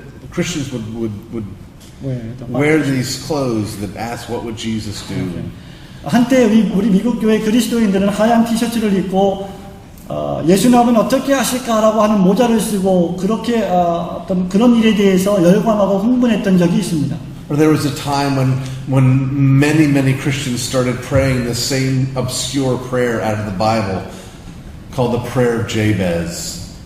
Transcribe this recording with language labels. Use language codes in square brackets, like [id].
[en] Christians would wear these clothes that ask, "What would Jesus do?" Okay. [ko] 한때 우리 미국 교회 그리스도인들은 하얀 티셔츠를 입고 예수님은 어떻게 하실까라고 하는 모자를 쓰고 그렇게 어떤 그런 일에 대해서 열광하고 흥분했던 적이 있습니다. [en] Or there was a time when many Christians started praying the same obscure prayer out of the Bible called the prayer of Jabez.